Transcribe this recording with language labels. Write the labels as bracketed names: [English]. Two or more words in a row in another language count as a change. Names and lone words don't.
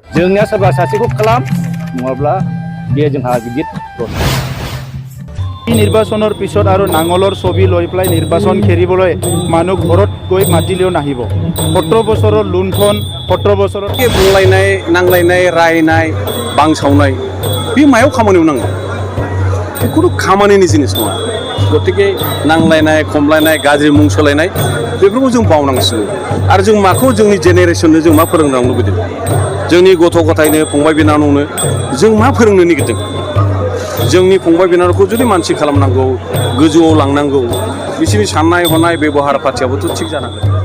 [Bodo] जोंनिया सोरबा सासेखौ खालाम नङाब्ला बे जोंहा गिदिर [Assamese] নিৰ্বাচনৰ পিছত আৰু নাঙলৰ ছবি লৈ পেলাই নিৰ্বাচন খেলিবলৈ মানুহ ঘৰত গৈ মাতিলেও নাহিব 17 বছৰৰ লুণ্ঠন 17 বছৰৰ [Bodo] बुंलायनाय नांलायनाय रायनाय बांसावनाय बे मायाव खामानियाव नाङो बेखौथ' खामानिनि जिनिस नङा गतिके नांलायनाय खमलायनाय गाज्रि मुं सोलायनाय बेफोरखौ जों बावनांसिगौ आरो जों माखौ जोंनि जेनेरेसननो जों मा फोरोंनो लुबैदों जोंनि गथ' गथायनो फंबाय बिनानावनो जों मा फोरोंनो नागिरदों जोंनि फंबाय बिनानावखौ जुदि मानसि खालामनांगौ गोजौआव लांनांगौ बिसोरनि साननाय हनाय बेबहार पाथियाबोथ' थिग जानांगोन